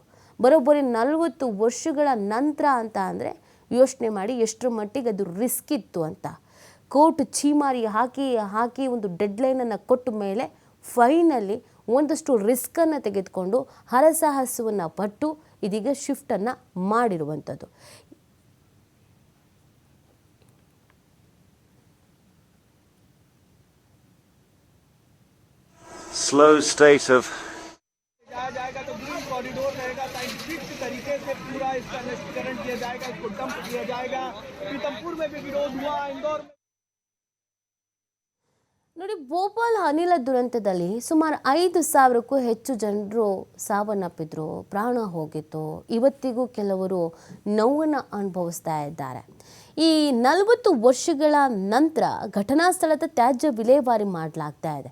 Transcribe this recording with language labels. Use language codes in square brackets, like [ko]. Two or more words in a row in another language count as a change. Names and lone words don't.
[kn] ಬರೋಬ್ಬರಿ 40 ವರ್ಷಗಳ ನಂತರ ಅಂತ ಅಂದರೆ ಯೋಚನೆ ಮಾಡಿ ಎಷ್ಟರ ಮಟ್ಟಿಗೆ ಅದು ರಿಸ್ಕ್ ಇತ್ತು ಅಂತ. ಕೋರ್ಟ್ ಛೀಮಾರಿ ಹಾಕಿ ಒಂದು ಡೆಡ್ಲೈನನ್ನು ಕೊಟ್ಟ ಮೇಲೆ ಫೈನಲಿ ಒಂದಷ್ಟು ರಿಸ್ಕನ್ನು ತೆಗೆದುಕೊಂಡು ಹರಸಾಹಸವನ್ನು ಪಟ್ಟು ಇದೀಗ ಶಿಫ್ಟನ್ನು ಮಾಡಿರುವಂಥದ್ದು. [en] Slow state of [hi] जाएगा तो [en] green corridor [hi] रहेगा, साइंटिफिक तरीके से पूरा इसका निष्करण किया जाएगा, इसको डंप किया जाएगा. पीतमपुर में भी विरोध हुआ, इंदौर में. [kn] ನೋಡಿ, ಭೋಪಾಲ್ ಅನಿಲ ದುರಂತದಲ್ಲಿ ಸುಮಾರು 5,000ಕ್ಕೂ ಹೆಚ್ಚು ಜನರು ಸಾವನ್ನಪ್ಪಿದ್ರು, ಪ್ರಾಣ ಹೋಗಿತ್ತು. ಇವತ್ತಿಗೂ ಕೆಲವರು ನೋವನ್ನು ಅನುಭವಿಸ್ತಾ ಇದ್ದಾರೆ. ಈ 40 ವರ್ಷಗಳ ನಂತರ ಘಟನಾ ಸ್ಥಳದ ತ್ಯಾಜ್ಯ ವಿಲೇವಾರಿ ಮಾಡಲಾಗ್ತಾ ಇದೆ.